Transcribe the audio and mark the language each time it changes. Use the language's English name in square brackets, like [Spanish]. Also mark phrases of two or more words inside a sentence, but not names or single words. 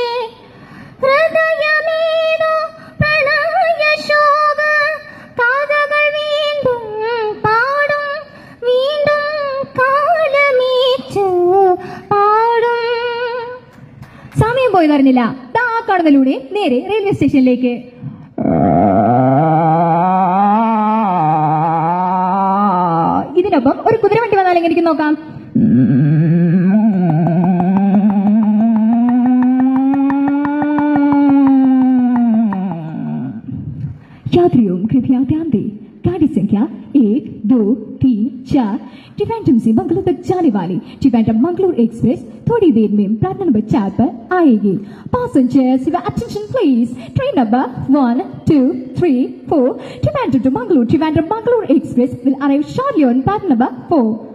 [Malayalam] ഹൃദയമേതോ പ്രണയശോക കഥകൾ വീണ്ടും പാടും, വീണ്ടും കാലമീച്ചു പാടും. സമയം പോയി അറിഞ്ഞില്ല. ആ കാണുന്നതിലൂടെ നേരെ റെയിൽവേ സ്റ്റേഷനിലേക്ക്. ഇതിനൊപ്പം ഒരു കുതിരവണ്ടി വന്നാൽ എങ്ങനെ നോക്കാം. [Hindi] यात्रियों कृपया ध्यान दें, गाड़ी संख्या 1, 2, 3, 4 ट्रिवेंड्रम से मंगलूर तक जाने वाली ट्रिवेंड्रम मंगलूर एक्सप्रेस थोड़ी देर में प्लेटफॉर्म नंबर 4 पर आएगी. [English] Passengers, your attention please. Train number 1, 2, 3, 4 Trivandrum to Trivandrum Mangalore Express will arrive shortly on platform number 4.